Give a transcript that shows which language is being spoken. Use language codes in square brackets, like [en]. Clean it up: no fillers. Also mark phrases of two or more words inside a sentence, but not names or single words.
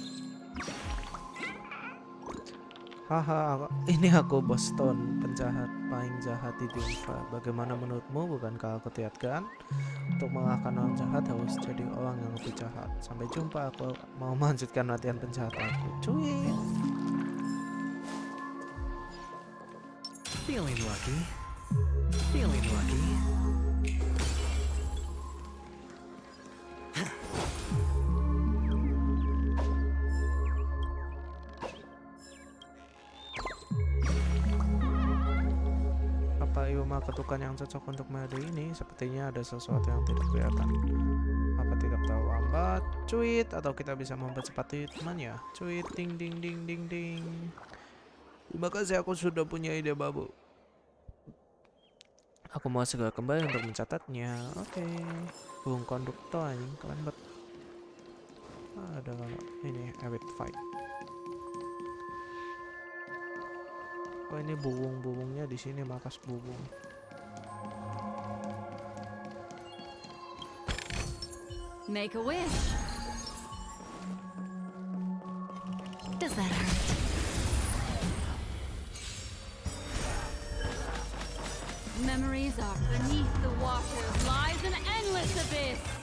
[id] Haha, ini aku Boston, penjahat paling jahat di dunia. Bagaimana menurutmu? Bukankah aku teatkan? Untuk mengalahkan orang jahat harus jadi orang yang lebih jahat. Sampai jumpa, aku mau melanjutkan latihan penjahat aku. Cuy. [en] Feeling lucky. Feeling lucky. [id] Ketukan yang cocok untuk metode ini. Sepertinya ada sesuatu yang tidak kelihatan. Apa tidak tahu lambat? Cuit. Atau kita bisa mempercepat ritmenya? Cuit. Ding ding ding ding ding. Terima kasih, aku sudah punya ide baru. Aku mau segera kembali untuk mencatatnya. Oke. Burung konduktor ini keren banget. Ada ini Avid Fight. Oh, ini burung-burungnya di sini, markas burung. [en] Make a wish. Does that hurt? Memories are beneath the waters lies an endless abyss.